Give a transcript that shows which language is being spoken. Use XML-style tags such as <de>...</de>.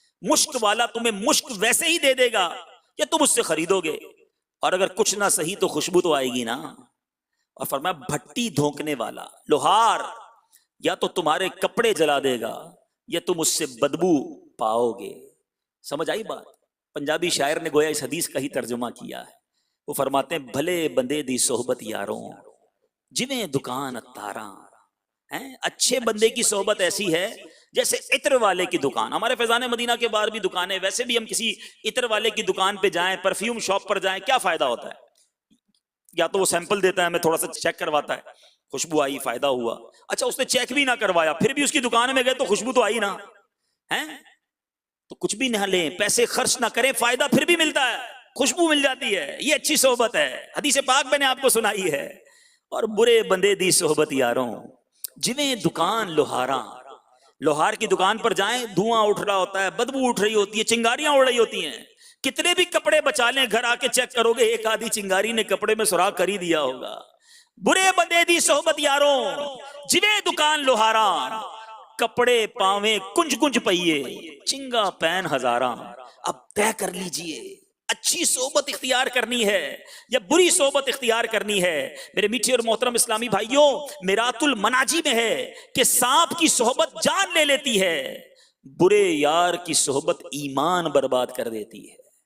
<ur>مشک والا تمہیں مشک ویسے ہی دے دے گا یا تم اس سے خریدو گے، اور اگر کچھ نہ صحیح تو خوشبو تو آئے گی نا. اور فرمایا بھٹی دھونکنے والا لوہار یا تو تمہارے کپڑے جلا دے گا یا تم اس سے بدبو پاؤ گے. سمجھ آئی بات؟ پنجابی شاعر نے گویا اس حدیث کا ہی ترجمہ کیا ہے. وہ فرماتے ہیں</ur> <pa>بھلے بندے دی صحبت یاروں جویں دکان اتاراں.</pa> <ur>اچھے بندے کی صحبت ایسی ہے جیسے عطر والے کی دکان. ہمارے فیضان مدینہ کے باہر بھی دکانیں، ویسے بھی ہم کسی عطر والے کی دکان پہ جائیں، پرفیوم شاپ پر جائیں، کیا فائدہ ہوتا ہے؟ یا تو وہ سیمپل دیتا ہے، ہمیں تھوڑا سا چیک کرواتا ہے، خوشبو آئی فائدہ ہوا. اچھا اس نے چیک بھی نہ کروایا پھر بھی اس کی دکان میں گئے تو خوشبو تو آئی نا. تو کچھ بھی نہ لیں، پیسے خرچ نہ کریں، فائدہ پھر بھی ملتا ہے، خوشبو مل جاتی ہے. یہ اچھی صحبت ہے، حدیث پاک میں نے آپ کو سنائی ہے. اور</ur> <pa>برے بندے دی صحبت یاروں جویں دکان لوہاراں.</pa> <ur>لوہار کی دکان پر جائیں، دھواں اٹھ رہا ہوتا ہے، بدبو اٹھ رہی ہوتی ہے، چنگاریاں اڑ رہی ہوتی ہیں. کتنے بھی کپڑے بچا لیں، گھر آ کے چیک کرو گے ایک آدھی چنگاری نے کپڑے میں سراغ کر ہی دیا ہوگا.</ur> <pa>برے بندے دی صحبت یاروں جویں دکان لوہاراں، کپڑے پاویں کنج کنج پئیے چنگا پین ہزاراں.</pa> <ur>اب طے کر لیجئے اچھی صحبت اختیار کرنی ہے یا بری صحبت اختیار کرنی ہے. میرے میٹھے اور محترم اسلامی بھائیوں، میرات المناجی میں ہے کہ سانپ کی صحبت جان لے لیتی ہے، برے یار کی صحبت ایمان برباد کر دیتی ہے.</ur>